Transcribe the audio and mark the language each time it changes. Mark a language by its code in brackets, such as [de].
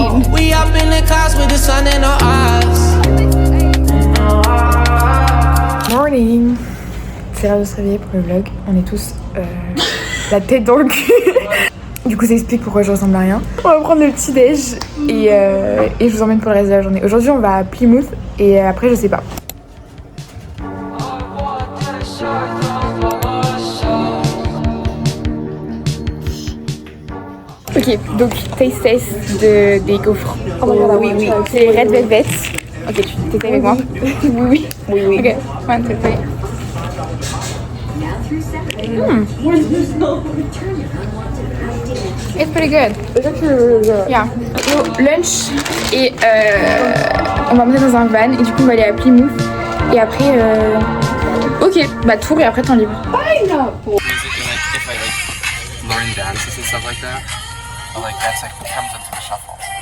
[en] We up in the clouds with the sun in our eyes. Morning. [fr] C'est l'heure de se réveiller pour le vlog. On est tous la tête dans le cul. Du coup ça explique pourquoi je ressemble à rien. On va prendre le petit déj et je vous emmène pour le reste de la journée. Aujourd'hui on va à Plymouth et après je sais pas. Ok, donc taste test des gaufres. [en] Oh my god, [fr] oui, c'est les Red Velvet. Ok, tu t'essayes avec moi? Oui. Ok, 1, 2, 3. [en] It's pretty good. Yeah. [fr] So, lunch et on va monter dans un van et du coup on va aller à Plymouth et après ok, bah tour et après temps libre. [en] Learn dances and stuff like that. But like that's like what comes into the shuffle.